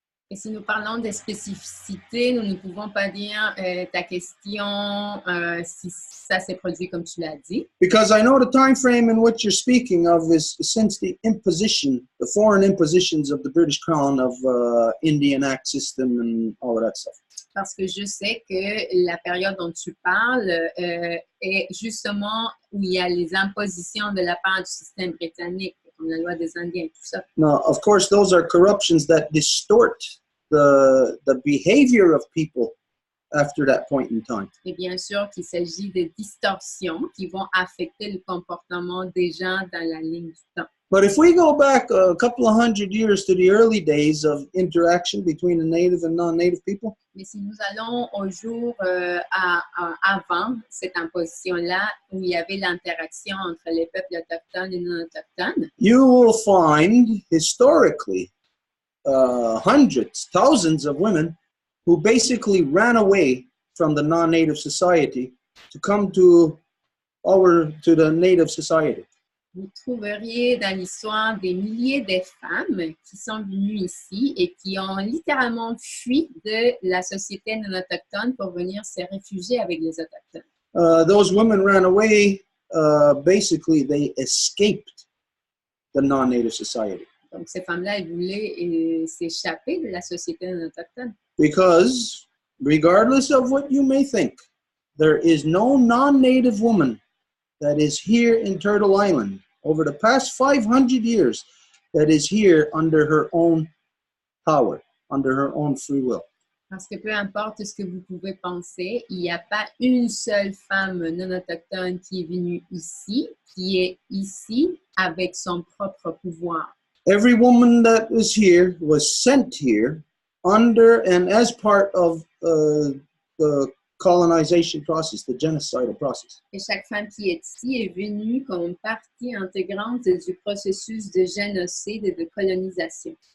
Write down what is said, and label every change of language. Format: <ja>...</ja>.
<fr>Et si nous parlons des spécificités, nous ne pouvons pas dire ta question si ça s'est produit comme tu l'as dit.</fr> <en>Because I know the time frame in which you're speaking of is since the imposition, the foreign impositions of the British Crown of Indian Act system and all of that stuff.</en> <fr>Parce que je sais que la période dont tu parles est justement où il y a les impositions de la part du système britannique, comme la loi des Indiens et tout ça.</fr> <en>Now, of course, those are corruptions that distort the behavior of people after that point in time.</en> <fr>Et bien sûr qu'il s'agit de distorsions qui vont affecter le comportement des gens dans la ligne du temps.</fr> <en>But if we go back a couple of hundred years to the early days of interaction between the native and non-native people,</en> <fr>mais si nous allons au jour avant cette imposition-là, où il y avait l'interaction entre les peuples autochtones et non autochtones,</fr> <en>you will find historically hundreds, thousands of women who basically ran away from the non-native society to come to the native society.</en> <fr>vous trouveriez dans l'histoire des milliers de femmes qui sont venues ici et qui ont littéralement fui de la société non autochtone pour venir se réfugier avec les autochtones.</fr> <en>Those women ran away, basically they escaped the non-native society.</en> <fr>Donc, ces femmes-là, elles voulaient s'échapper de la société non autochtone.</fr> <en>Because regardless of what you may think, there is no non-native woman that is here in Turtle Island over the past 500 years that is here under her own power, under her own free will.</en> <fr>Parce que peu importe ce que vous pouvez penser, il n'y a pas une seule femme non autochtone qui est venue ici, qui est ici avec son propre pouvoir.</fr> <en>Every woman that was here was sent here under and as part of the colonization process, the genocidal process.</en> <fr>Et chaque femme qui est ici est venue comme partie intégrante du processus de génocide et de colonisation.</fr>